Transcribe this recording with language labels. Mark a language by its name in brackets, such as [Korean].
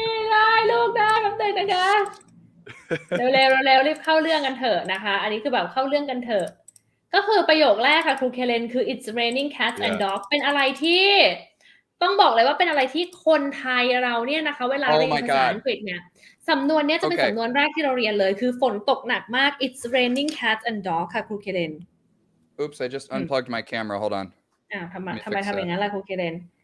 [Thai] ได้ลูกได้แบบนึงนะคะเร็วรีบเข้าเรื่องกันเถอะนะคะอันนี้คือแบบเข้าเรื่องกันเถอะก็คือประโยคแรกค่ะครูเคเลนคือ [English] it's raining cats and dogs [Thai] เป็นอะไรที่ต้องบอกเลยว่าเป็นอะไรที่คนไทยเราเนี่ยนะคะเวลาเรียนภาษาอังกฤษเนี่ยสำนวนนี้จะเป็นสำนวนแรกที่เราเรียนเลยคือฝนตกหนักมาก it's raining cats and dogs ค่ะครูเคเลน [English] Oops I just unplugged my camera hold on [Thai] ทำไมทำอย่างนั้นล่ะครูเคเลน